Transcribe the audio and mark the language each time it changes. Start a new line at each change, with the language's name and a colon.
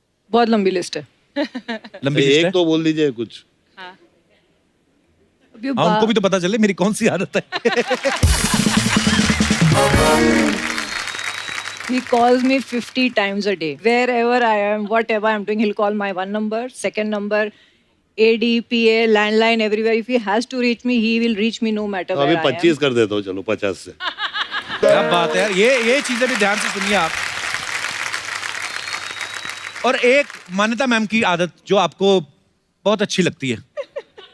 Hindi: बहुत लंबी लिस्ट है। लंबी लिस्ट एक है? तो बोल दीजिए कुछ। हाँ, उनको भी तो पता चले मेरी कौन सी आदत है।
English: He calls me 50 times a day. Wherever I am, whatever I'm doing, he'll call my one number, second number, AD, PA, landline, everywhere. If he has to reach me, he will reach me no matter
Hindi: तो
English: where
Hindi: अभी
English: I am.
Hindi: 25 कर देता हूँ, चलो 50 से। क्या बात है यार, ये चीजें भी ध्यान से सुनिए आप। और एक मान्यता मैम की आदत जो आपको बहुत अच्छी लगती है?